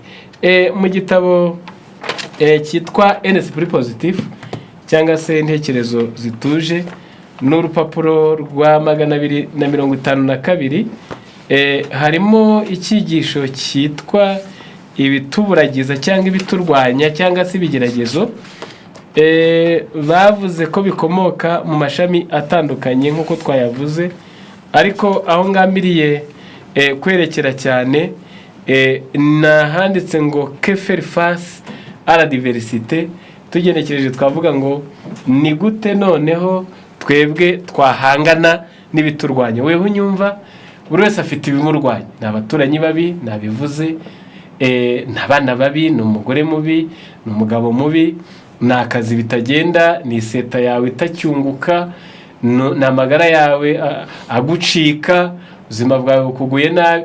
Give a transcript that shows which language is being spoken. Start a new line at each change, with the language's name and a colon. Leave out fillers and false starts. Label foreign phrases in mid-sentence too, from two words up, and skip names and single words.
Kinyarwanda: Mu gitabo cyitwa Esprit Positif cyangwa se intekerezo zituje, n'urupapuro rwa 252 harimo icyigisho cyitwa ibituburagiza cyangwa ibiturwanya cyangwa se ibigeragezo. Bavuze ko bikomoka mu mashami atandukanye nk'uko twayavuze, ariko aho ngambiriye kwerekera cyane nahanditse ngo
French: que faire face à la diversité.
Kinyarwanda: Tugenekereje twavuga ngo ni gute noneho twebwe twahangana n'ibiturwanya. Wewe unyumva, buri wese afite ibimurwanya, n'abaturanyi babi, nabivuze, n'abana babi, n'umugore mubi, n'umugabo mubi, n'akazi bitagenda, n'iseta yawe itacyunguka, n'amagara yawe agucika, ubuzima bwawe bukuguye nabi.